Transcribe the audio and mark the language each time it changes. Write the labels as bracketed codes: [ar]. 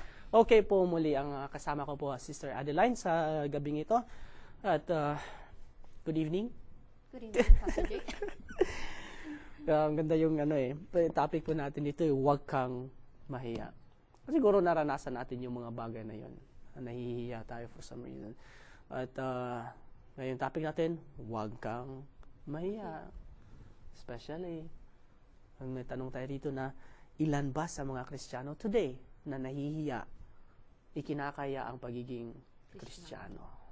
[tl] Okay po, muli ang kasama ko po, Sister Adeline, sa gabing ito. [en] At good evening. Good evening, Pastor Jake. [tl] Ang ganda yung topic po natin dito, huwag kang mahiya. Siguro naranasan natin yung mga bagay na yun. Nahihiya tayo [en] for some reason. [tl] At ngayon topic natin, huwag kang mahiya. Especially, may tanong tayo dito na ilan ba sa mga Kristiyano today na nahihiya, ikinakaya ang pagiging Kristiyano?